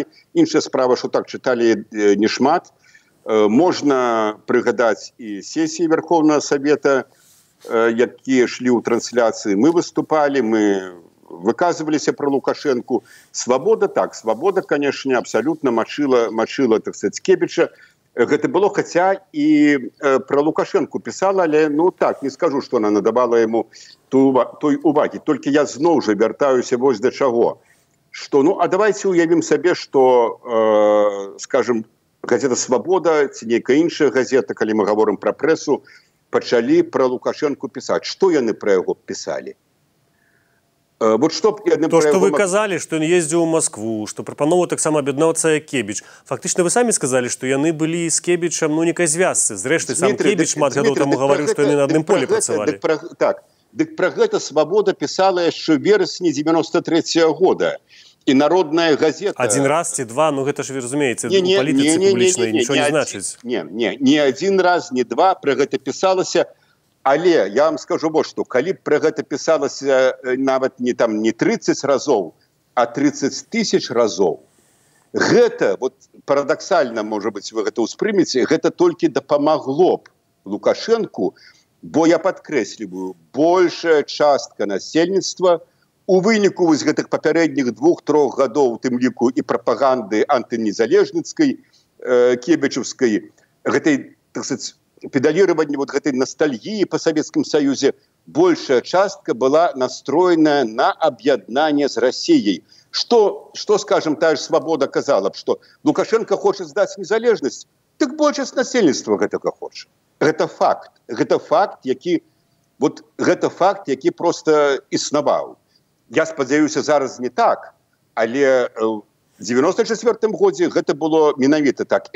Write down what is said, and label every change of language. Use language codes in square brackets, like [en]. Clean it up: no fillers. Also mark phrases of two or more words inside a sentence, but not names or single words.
[be] Іншая справа, што так чыталі нешмат. Можна прыгадаць і сесіі Верховнага Савета, якія шлі ў трансляцыі. Мы выступалі, мы выказываліся про Лукашенку. [ru] Свабода, так, свабода, конечно, абсолютно мочила, так сказать, Кебіча. [be] Гэта было, хаця і про Лукашенку писала, але, ну так, [ru] не скажу, что она надавала ему [be] той уваги. Только я зноў жа вяртаюся вось да чаго. Что, ну, [ru] а давайте [be] уявім сабе, что, скажем, газета «Свобода», ці нейкая іншая газета, калі мы [ru] говорим про прессу, [be] пачалі [ru] про Лукашенку писать. [be] Что яны про яго писали? [ru] Вот что [be] вы казалі, што ён ездзіў у Москву, што прапановаў таксама аб'яднаўцца як Кебіч. Фактычна вы самі сказалі, што яны былі з Кебічам ну некай звязцы. Зрэшты, сам Кебіч шмат гадоў таму гаварыў, што яны на адным полі працавалі. Так, дык пра гэта «Свабода» пісала яшчэ ў верасні 93-го года. І народная газета... Адзін раз ці два, ну гэта ж вы разумееце, у палітыцы публічнай нічого не значыць. Не адзін раз, не два, пра гэта пісалася. Але я вам скажу [ru] вот что, [be] калі б пра гэта пісалася нават не 30 разоў, а 30 тысяч разоў, гэта, вот парадаксальна, можа быць, вы гэта ўспрымеце, гэта толькі дапамагло б Лукашенку, бо я падкрэсліваю, большая частка насельніцтва у выніку вось гэтых папярэдніх 2-3 гадоў, у тым ліку і прапаганды антынезалежніцкай, кебічаўскай, гэтай, [ru] так сказать, педалирование вот этой ностальгии по Советскому Союзе, большая частка была настроена на объединение с Россией. Что, скажем, та же «Свобода» казала, что Лукашенко хочет сдать незалежность, [be] так большасць насельніцтва гэтага хоча. Гэта факт, які просто існаваў. Я спадзяюся, зараз не так, але в 94-м годзе гэта было менавіта так.